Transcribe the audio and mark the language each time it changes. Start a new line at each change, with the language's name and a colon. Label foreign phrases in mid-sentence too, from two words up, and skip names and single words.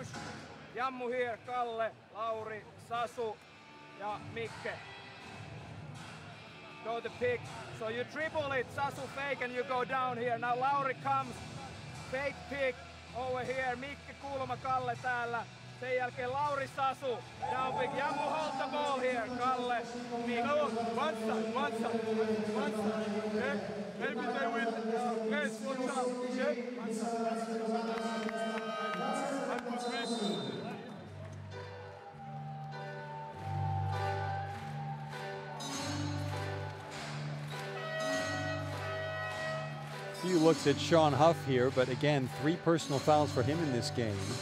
English: Jammu here,
Finnish: Kalle, Lauri, Sasu, ja Mikke.
English: go the pick. So you dribble it, Sasu fake, and you go down here. Now Lauri comes, fake pick over here.
Finnish: Mikki Kulma, Kalle täällä. Sen jälkeen Lauri Sasu,
English: down pick. Jammu hold the ball here. Kalle, Mikki. No, one side. Yeah. Maybe they will press one side. Yeah. One side. Few looks at Sean Huff here, but again, 3 personal fouls for him in this game.